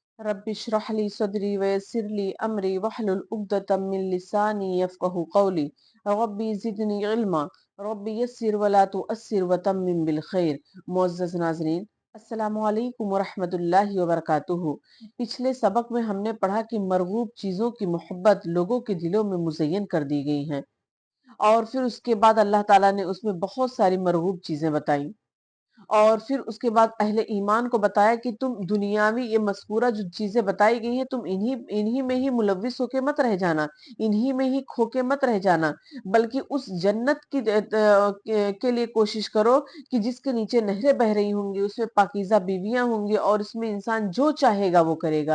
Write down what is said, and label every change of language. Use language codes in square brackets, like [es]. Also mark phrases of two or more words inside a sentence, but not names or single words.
[ar] رب اشرح لي صدري ويسر لي أمري واحلل عقدة من لساني يفقهوا قولي رب زدني علما رب يسر ولا تعسر وتمم بالخير. [ur] معزز ناظرین, [ar] السلام عليكم ورحمة الله وبركاته. [ur] پچھلے سبق میں ہم نے پڑھا کہ مرغوب چیزوں کی محبت لوگوں کے دلوں میں مزین کر دی گئی ہے، اور پھر اس کے بعد اللہ تعالیٰ نے اس میں بہت ساری مرغوب چیزیں بتائیں، اور پھر اس کے بعد اہل ایمان کو بتایا کہ تم دنیاوی یہ مذکورہ جو چیزیں بتائی گئی ہیں، تم انہی انہی میں ہی ملوث ہو کے مت رہ جانا، انہی میں ہی کھو کے مت رہ جانا، بلکہ اس جنت کی کے لیے کوشش کرو کہ جس کے نیچے نہریں بہ رہی ہوں گی، اس میں پاکیزہ بیویاں ہوں گی، اور اس میں انسان جو چاہے گا وہ کرے گا.